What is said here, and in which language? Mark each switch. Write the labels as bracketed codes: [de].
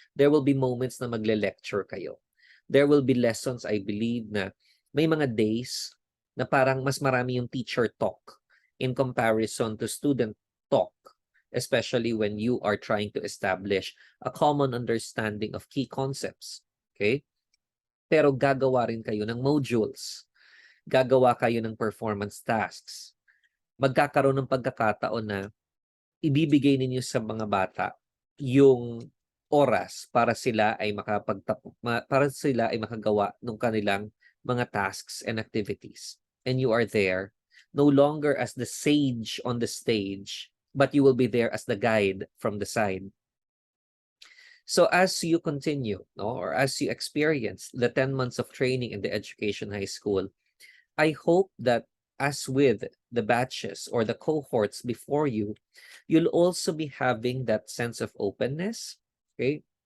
[en] There will be moments [tl] na magle-lecture kayo. [en] There will be lessons, I believe, na may mga days na parang mas marami yung teacher talk in comparison to student talk, especially when you are trying to establish a common understanding of key concepts. Okay? [tl] Pero gagawa rin kayo ng modules. Gagawa kayo ng performance tasks. Magkakaroon ng pagkakataon na ibibigay ninyo sa mga bata yung oras para sila ay makagawa ng kanilang mga [en] tasks and activities. And you are there no longer as the sage on the stage, but you will be there as the guide from the side. So as you continue, or as you experience the 10 months of training in the Education High School, I hope that as with the batches or the cohorts before you, you'll also be having that sense of openness, okay?